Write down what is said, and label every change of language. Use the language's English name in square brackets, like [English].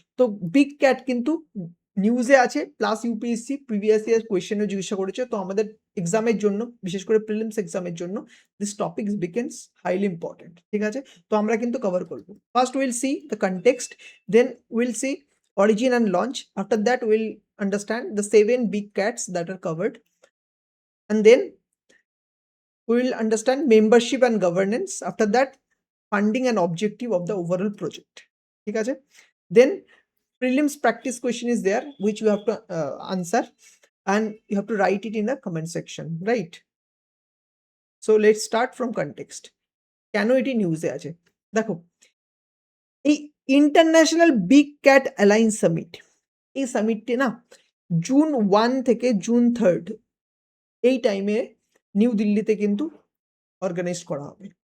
[Bangla] তো big cat কিন্তু নিউজে আছে, প্লাস ইউপিএসসি প্রিভিয়াস ইয়ার কোয়েশ্চেনও জিজ্ঞাসা করেছে। তো আমাদের এক্সামের জন্য, বিশেষ করে প্রিলিমস এক্সামের জন্য [English] This topics becomes highly important. [Bangla] ঠিক আছে? তো আমরা কিন্তু কভার করব। [English] First will see the context, then will see origin and launch. After that, we'll understand the 7 big cats that are covered. And then we will understand membership and governance. After that, funding and objective of the overall project. [Bangla] ঠিক আছে? [English] Then prelims practice question is there which you have to answer, and you have to write it in the comment section, right? So let's start from context. [Bangla] কেন এটি নিউজে আছে দেখো, এই international big cat alliance summit, এই সামিটটি না June 1 থেকে June 3 এই টাইমে নিউ দিল্লিতে কিন্তু অর্গানাইজ করা হবে।